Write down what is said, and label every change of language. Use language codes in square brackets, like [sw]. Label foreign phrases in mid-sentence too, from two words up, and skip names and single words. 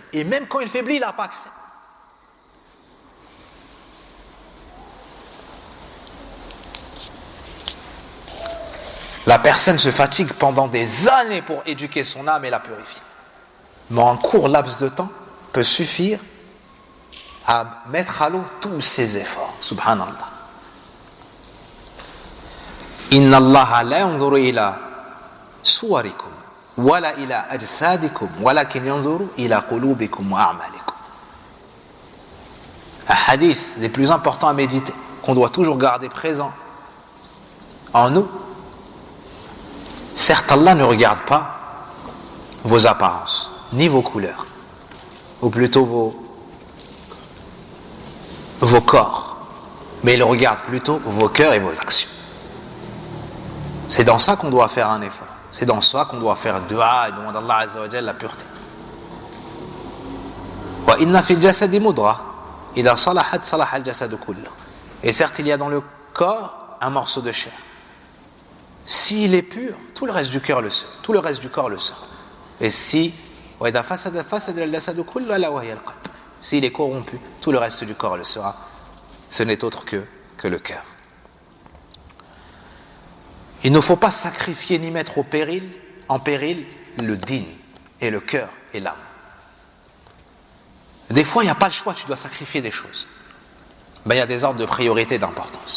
[fr] Et même quand il faiblit, il n'a pas accès. La personne se fatigue pendant des années pour éduquer son âme et la purifier. Mais un court laps de temps peut suffire à mettre à l'eau tous ses efforts. Subhanallah. [ar] إن الله لا ينظر إلى صوركم ولا إلى أجسادكم ولكن ينظر إلى قلوبكم وأعمالكم. [fr] Un hadith des plus importants à méditer, qu'on doit toujours garder présent en nous. Certes, Allah ne regarde pas vos apparences, ni vos couleurs, ou plutôt vos corps, mais il regarde plutôt vos cœurs et vos actions. C'est dans ça qu'on doit faire un effort. C'est dans ça qu'on doit faire dua et demander à Allah [ar] عز وجل [fr] la pureté. [ar] وإن في الجسد مضغة، إذا صلحت صلح الجسد كله. [fr] Et certes, il y a dans le corps un morceau de chair. S'il est pur, tout le reste du cœur le sera, tout le reste du corps le sera. Et si [ar] وإذا فسد فسد الجسد كله ألا وهي القلب. [fr] S'il est corrompu, tout le reste du corps le sera. Ce n'est autre que le cœur. Il ne faut pas sacrifier ni mettre en péril le din et le cœur et l'âme. Des fois, il n'y a pas le choix, tu dois sacrifier des choses. Ben, il y a des ordres de priorité d'importance.